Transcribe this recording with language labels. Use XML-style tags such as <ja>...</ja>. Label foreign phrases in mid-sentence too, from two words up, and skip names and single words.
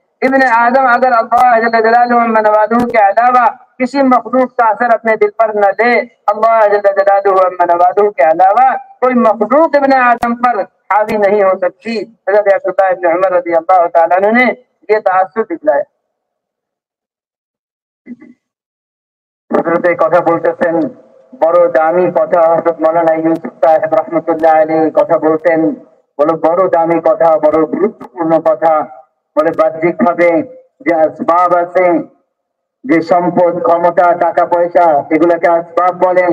<ur>ابن آدم اگر اللہ جل جلالہ عما نوالہ کے علاوہ کسی مخلوق کا اثر اپنے دل پر نہ لے، اللہ جل جلالہ عما نوالہ کے علاوہ کوئی مخلوق ابن آدم پر حاوی نہیں ہو سکتی۔ حضرت عبداللہ ابن عمر رضی اللہ تعالیٰ عنہ نے یہ تاثر دکھلایا۔</ur> <bn>حضرت কথা বলতেছেন বড় দামি কথা, হযরত মাওলানা ইউসুফ সাহেব রাহমাতুল্লাহ আলাইহি কথা বলতেন, বড় দামি কথা, বড় গুরুত্বপূর্ণ কথা। বলে বাহ্যিক ভাবে যে আসবাব আছে, যে সম্পদ ক্ষমতা টাকা পয়সা এগুলোকে আসবাব বলেন।</bn>